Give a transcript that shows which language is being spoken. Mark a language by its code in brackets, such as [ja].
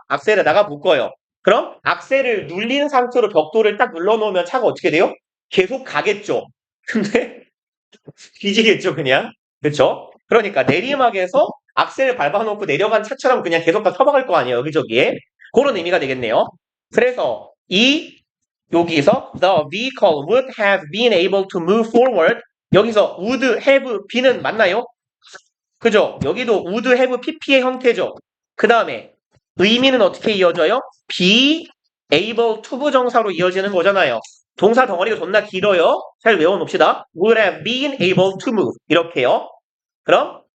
[ko] 악셀에다가 묶어요. 그럼 악셀을 눌린 상태로 벽돌을 딱 눌러놓으면 차가 어떻게 돼요? 계속 가겠죠. 근데 뒤지겠죠, 그냥. 그쵸? 그러니까 내리막에서 악셀을 밟아놓고 내려간 차처럼 그냥 계속 다 터박을 거 아니에요, 여기저기에. 그런 의미가 되겠네요. 그래서 여기서 [en] the vehicle would have been able to move forward. [ko] 여기서 [en] would have been [ko] 은 맞나요? 그죠? 여기도 [en] would have pp [ko] 의 형태죠. 그 다음에 의미는 어떻게 이어져요? [en] be able to [ko] 부정사로 이어지는 거잖아요. 동사 덩어리가 존나 길어요. 잘 외워놓읍시다. [en] would have been able to move. [ko] 이렇게요. 그럼